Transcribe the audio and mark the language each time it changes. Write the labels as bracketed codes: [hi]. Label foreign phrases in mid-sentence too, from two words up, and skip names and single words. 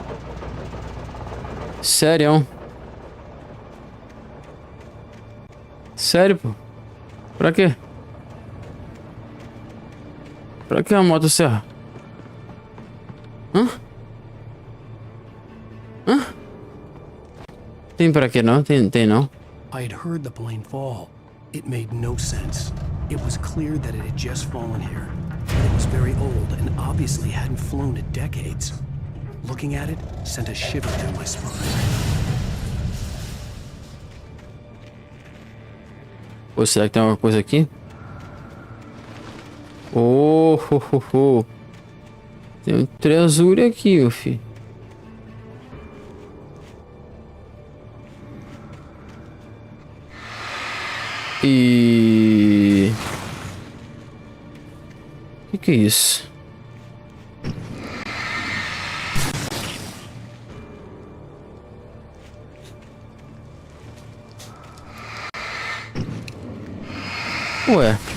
[pt] Sério. Sério, pô. Pra quê? Pra que a motosserra? Hã? Hã? Tem pra quê não? Tem não. [en] I had heard the plane fall. It made no sense. It was clear that it had just fallen here. But it was very old and obviously hadn't flown in decades. Looking at it sent a shiver down my spine. [pt] Pô, será que tem alguma coisa aqui? Oh, ho, ho, ho. Tem um treasure aqui, meu filho. E... que é isso? Ué.